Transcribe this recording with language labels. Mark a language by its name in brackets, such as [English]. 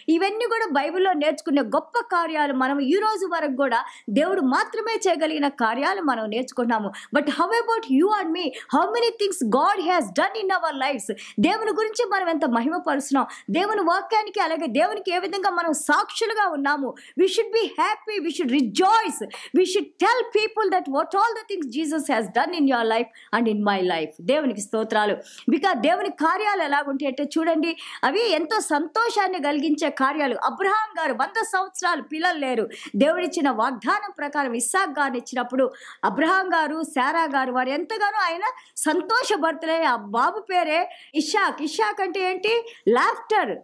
[Telugu] ఇవన్నీ కూడా బైబిల్లో నేర్చుకునే గొప్ప కార్యాలు. మనం ఈ రోజు వరకు కూడా దేవుడు మాత్రమే చేయగలిగిన కార్యాలు మనం నేర్చుకున్నాము. [English] But how about you and me? How many things God has done in our lives? [Telugu] దేవుని గురించి మనం ఎంత మహిమపరుస్తున్నాం, దేవుని వాక్యానికి అలాగే దేవునికి ఏ విధంగా మనం సాక్షులుగా ఉన్నాము. [English] We should be happy, we should rejoice, we should tell people that what all the things Jesus has done in your life and in my life. [Telugu] దేవునికి స్తోత్రాలు. బికాజ్ దేవుని కార్యాలు ఎలాగుంటాయి అంటే చూడండి, అవి ఎంతో సంతోషాన్ని కలిగించే కార్యాలు. అబ్రహాం గారు 100 సంవత్సరాలు పిల్లలు లేరు, దేవుడిచ్చిన వాగ్దానం ప్రకారం ఇస్సాక్ గారిని ఇచ్చినప్పుడు అబ్రహాం గారు, శారా గారు వారు ఎంతగానో ఆయన సంతోషభరితులై ఆ బాబు పేరే ఇషాక్. ఇషాక్ అంటే ఏంటి? లాఫ్టర్.